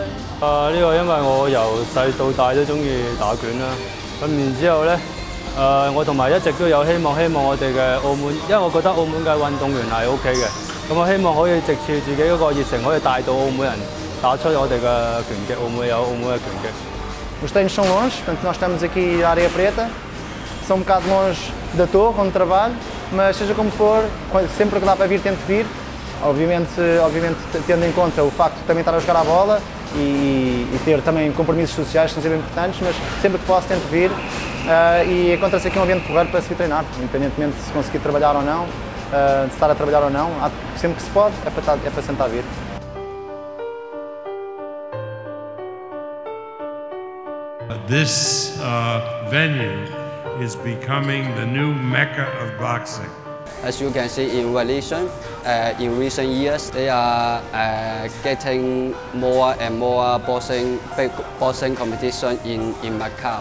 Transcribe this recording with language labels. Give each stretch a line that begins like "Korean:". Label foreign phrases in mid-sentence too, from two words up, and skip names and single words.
Cantonese: 呢個因為我由細到大都中意打拳啦，咁然之後咧，我同埋一直都有希望我哋嘅澳門，因為我覺得澳門嘅運動員係 OK 嘅，咁我希望可以藉住自己嗰個熱誠，可以帶到澳門人打出我哋嘅拳擊，澳門有澳門嘅拳擊。
Portuguese: Os treinos são longe, portanto nós estamos aqui na Areia Preta, são um bocado longe da torre onde trabalho, mas seja como for, sempre que dá para vir, tento vir, obviamente tendo em conta o facto de também estar a jogar a bola e ter também compromissos sociais que são sempre importantes, mas sempre que posso tento vir e encontra-se aqui um ambiente porreiro para se vir treinar, independentemente de se conseguir trabalhar ou não, de estar a trabalhar ou não, sempre que se pode é para sentar a vir.
English: This venue is becoming the new mecca of boxing. As you can see in Venetian, in recent years they are getting more and more big boxing competition in Macau.